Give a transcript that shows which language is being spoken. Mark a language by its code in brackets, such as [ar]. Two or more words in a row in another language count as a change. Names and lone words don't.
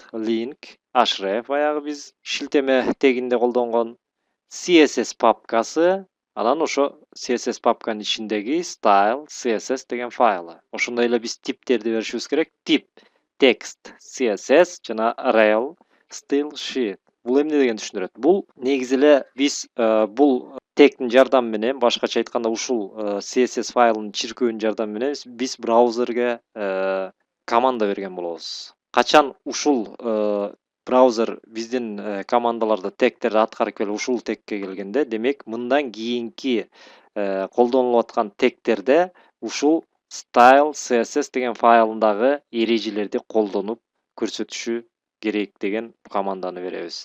[en] Link href [ky] баягы биз шилтеме тегинде колдонгон CSS папкасы, анан ошо CSS папканын ичиндеги style CSS деген файлы. Ошондой эле биз типтерди беришибиз керек. Тип [en] text CSS [ky] жана [en] rel style sheet. [ky] Бул эмне дегенди түшүндүрөт? Бул негизи эле биз бул тегтин жардамы менен, башкача айтканда ушул CSS файлынын чиркөөнүн жардамы менен биз браузерге команда берген болобуз. Качан ушул браузер биздин командаларды, тегтерди аткарып келип ушул тегке келгенде, демек мындан кийинки колдонулуп аткан тегтерде ушул style CSS деген файлындагы эрежелерди колдонуп көрсөтүшү керек деген команданы беребиз.